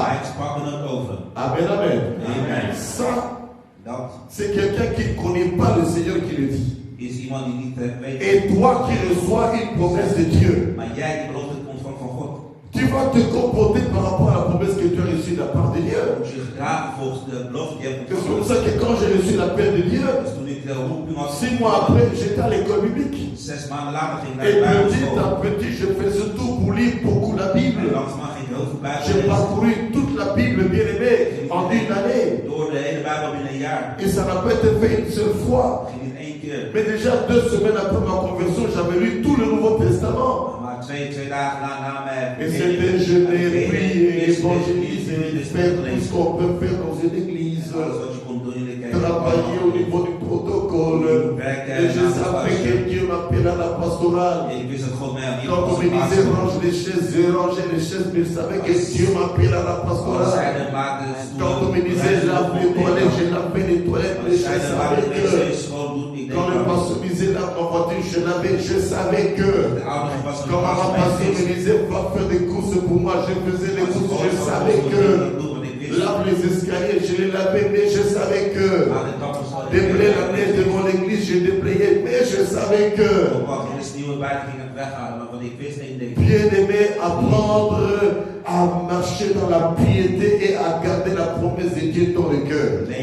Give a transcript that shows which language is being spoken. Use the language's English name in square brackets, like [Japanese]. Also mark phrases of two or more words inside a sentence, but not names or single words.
[French] Amen, amen. Ça, c'est quelqu'un qui ne connaît pas le Seigneur qui le dit. Et toi qui reçois une promesse de Dieu, tu Tu vas te comporter par rapport à la promesse que tu as reçue de la part de Dieu. [Dutch] Je moet je gedragen volgens de belofte die je hebt [French] C'est pour [Dutch] ontvangen. [French] ça que quand j'ai reçu l'appel de Dieu, [Dutch] Dus toen ik de roeping had [French] 6 mois après, j'étais à l'école biblique. [Dutch] 6 maanden later ging ik naar [French] Et [Dutch] de [French] petit [Dutch] Bijbelschool. [French] à petit, je faisais tout pour lire beaucoup la [Dutch] En [French] Bible. [Dutch] langzamerhand ging ik heel veel Bijbel [French] J'ai [Dutch] lezen. [French] parcouru toute la Bible, bien aimé, en une année. [Dutch] Door de hele Bijbel binnen een jaar. [French] Et ça n'a pas été fait une seule fois. [Dutch] Dat ging niet 1 keer. [French] Mais déjà 2 semaines après ma conversion, j'avais lu tout le Nouveau Testament. [Dutch] Maar twee dagen na mijn [French] Et c'était jeûner, prier, évangéliser, faire tout ce qu'on peut faire dans une église. [Dutch] alles wat je kon doen in de kerk. [French] Travailler au niveau du protocole. Et je savais que Dieu m'appelait à la pastorale. [Dutch] Ik wist dat God mij aan die [French] Quand on me disait range les chaises, je rangeais les chaises, mais je savais que Dieu m'appelait à la pastorale. Quand on me disait lave les toilettes, je lavais les toilettes, mais je savais que quand le pasteur me disait lave ma voiture, je savais que quand ma pasteur me disait va faire des courses pour moi, je faisais les courses, je savais que lave les escaliers, je les lavais, mais je savais que déblayer la neige devant l'église, je déblayais, mais je savais que bien aimé, apprendre à marcher dans la piété et à garder la promesse de Dieu dans le cœur.